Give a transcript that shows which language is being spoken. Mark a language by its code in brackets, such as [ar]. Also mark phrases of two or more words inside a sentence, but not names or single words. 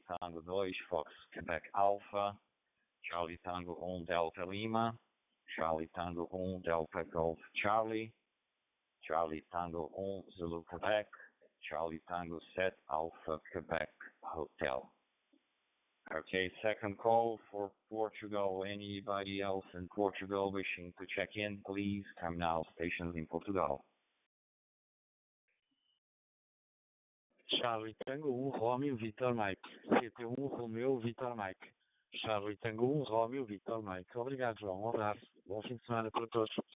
[en] Tango 2, Fox Quebec Alpha, Charlie Tango 1 Delta Lima, Charlie Tango 1 Delta Golf Charlie, Charlie Tango 1 Zulu Quebec, Charlie Tango Set, Alpha Quebec Hotel. Okay, second call for Portugal. Anybody else in Portugal wishing to check in, please come now. Stations in Portugal. Charlie Tango 1 Romeo Victor Mike. CT1 Romeo Victor Mike. Charlie Tango 1 Romeo Victor Mike. [pt] Obrigado, João. Um abraço. Bom fim de semana para todos.